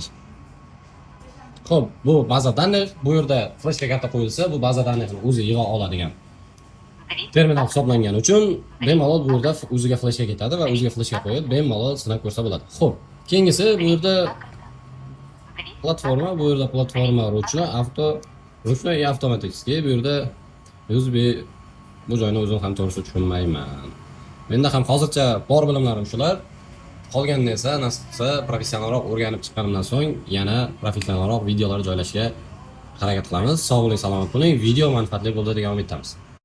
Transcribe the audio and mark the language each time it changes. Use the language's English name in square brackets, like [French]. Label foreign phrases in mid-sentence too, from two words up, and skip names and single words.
[Uzbek] Xo'p, bu [Russian] baza данных. [Uzbek] Bu yerda flashka karta qo'yilsa, bu [Russian] baza данныхni [Uzbek] o'zi yig'a oladigan terminal hisoblangani uchun bemalol bu yerda o'ziga flashga ketadi va o'ziga flashga qo'yib bemalol sinab ko'rsa bo'ladi. Xo'p, keyingisi bu yerda platforma, [Russian] ручной, ручной и автоматический. [Uzbek] Bu yerda bu joyni o'zim ham to'g'risi tushunmayman. Menda ham hozircha bor bilimlarim shular. Qolganini esa nasib qilsa professionalroq o'rganib chiqqanimdan so'ng yana professionalroq videolar joylashga harakat qilamiz. Sog' bo'ling, salomat bo'ling. Video manfaatli bo'ldi degan umiddamiz.